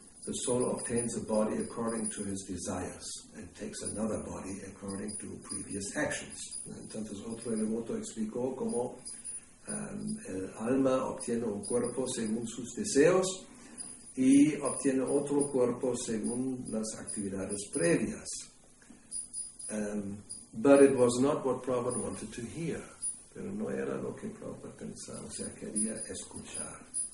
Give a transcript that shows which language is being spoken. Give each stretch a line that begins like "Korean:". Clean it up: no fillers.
English: the soul obtains a body according to his desires and takes another body according to previous actions.
Spanish: Entonces otro devoto explicó cómo el alma obtiene un cuerpo según sus deseos y obtiene otro cuerpo según las actividades previas.
English: But it was not what Prabhupada wanted to hear.
Spanish: Pero no era lo que Prabhupada pensaba, o sea, quería escuchar.